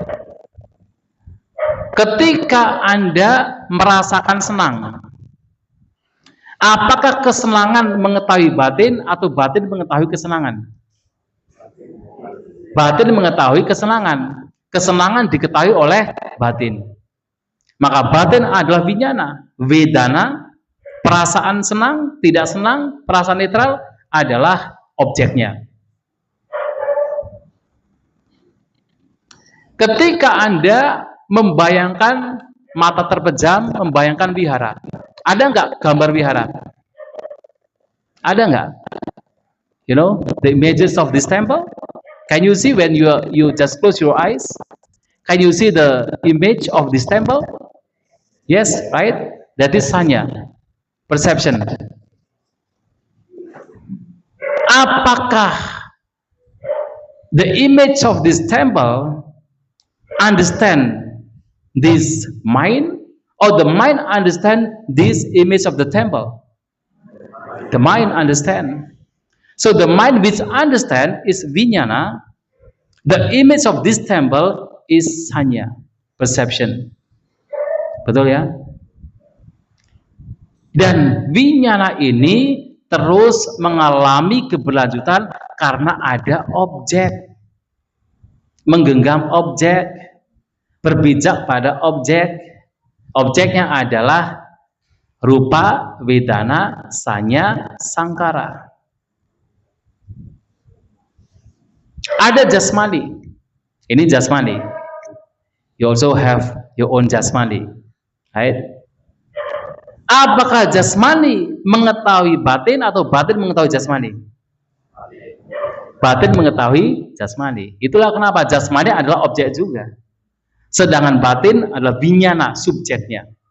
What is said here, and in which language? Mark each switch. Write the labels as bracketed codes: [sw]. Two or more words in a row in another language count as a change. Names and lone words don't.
[id] Ketika Anda merasakan senang, apakah kesenangan mengetahui batin atau batin mengetahui kesenangan? Batin mengetahui kesenangan. Kesenangan diketahui oleh batin. Maka batin adalah winyana. Vedana, perasaan senang, tidak senang, perasaan netral adalah objeknya. Ketika Anda membayangkan mata terpejam, membayangkan wihara. Ada nggak gambar wihara? Ada nggak? [en] You know, the images of this temple? Can you see when you just close your eyes? Can you see the image of this temple? Yes, right? That is sanya, perception. Apakah the image of this temple understand this mind, or the mind understand this image of the temple? The mind understand. So the mind which understand is vinyana. The image of this temple is sanya, perception. [id] Betul ya? Dan vinyana ini terus mengalami keberlanjutan karena ada objek. Menggenggam objek, berpijak pada objek. Objeknya adalah [pi] rupa, vedana, sanya, [id] sangkara. Ada jasmani. Ini jasmani. [en] You also have your own jasmani, right? [id] Apakah jasmani mengetahui batin atau batin mengetahui jasmani? Batin mengetahui jasmani. Itulah kenapa jasmani adalah objek juga. Sedangkan batin adalah vinyana, subjeknya.